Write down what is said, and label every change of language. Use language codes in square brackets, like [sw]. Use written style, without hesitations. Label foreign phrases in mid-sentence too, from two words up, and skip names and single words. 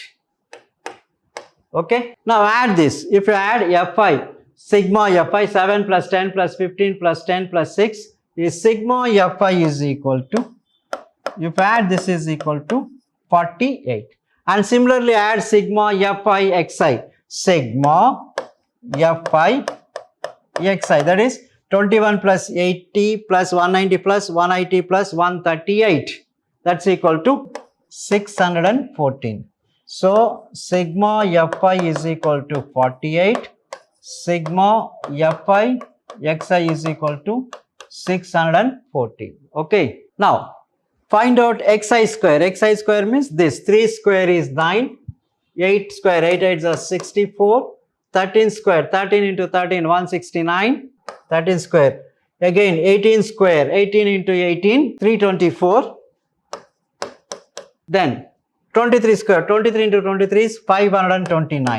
[en] Okay. Now add this. If you add Fi, sigma Fi 7 plus 10 plus 15 plus 10 plus 6 is sigma Fi is equal to if you add this is equal to 48. And similarly add sigma fi xi. Sigma fi xi, that is 21 plus 80 plus 190 plus 180 plus 138. That's equal to 614. So sigma fi is equal to 48. Sigma fi xi is equal to 614. Okay. Now find out xi square. Xi square means this. 3 square is 9. 8 square, 8 8 is 64. 13 square, 13 into 13, 169. 13 square. Again 18 square, 18 into 18, 324. Then 23 square, 23 into 23 is 529.